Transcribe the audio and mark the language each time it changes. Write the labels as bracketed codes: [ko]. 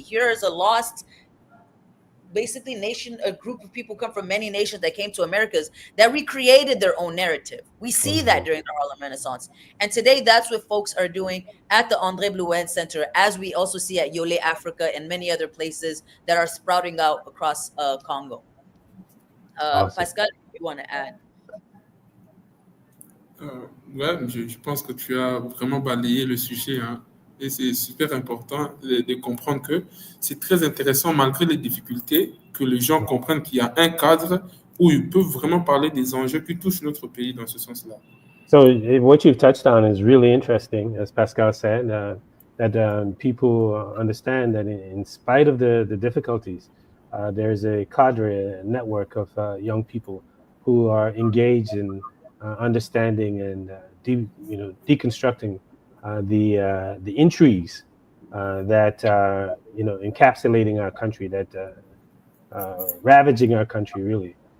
[en] Here is a lost, basically, nation, a group of people come from many nations that came to Americas that recreated their own narrative. We see that during the Harlem Renaissance. And today, that's what folks are doing at the Andree Blouin Center, as we also see at Yole Africa and many other places that are sprouting out across Congo. Awesome. Pascal, if you want to add. [fr] Ouais, je pense que tu as vraiment balayé le sujet, hein. Et c'est super important de comprendre que c'est très intéressant, malgré les difficultés, que les gens comprennent qu'il y a un cadre où ils peuvent vraiment parler des enjeux qui touchent notre pays dans ce sens-là. [en] So what you've touched on is really interesting, as Pascal said, that people understand that in spite of the difficulties, there's a cadre, a network of young people who are engaged in understanding and deconstructing the intrigues that are encapsulating our country, that ravaging our country, really.